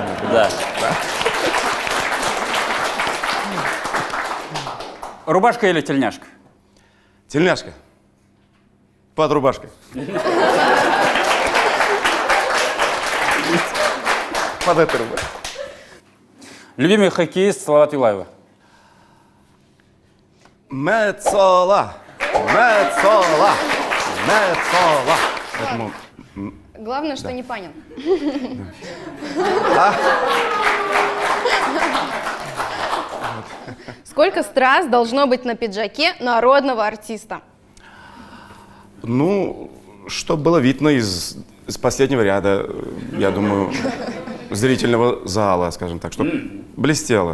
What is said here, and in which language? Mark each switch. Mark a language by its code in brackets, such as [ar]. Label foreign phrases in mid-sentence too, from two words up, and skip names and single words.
[ru] Да. Рубашка или тельняшка? Тельняшка. Под рубашкой. Под этой рубашкой. Любимый хоккеист Салават Юлаева? Мецола. Мецола. Мецола. Поэтому Главное, что не Панин. Сколько страз должно быть на пиджаке народного артиста? ну, чтобы было видно из последнего ряда, я думаю, зрительного зала, скажем так, чтобы блестело.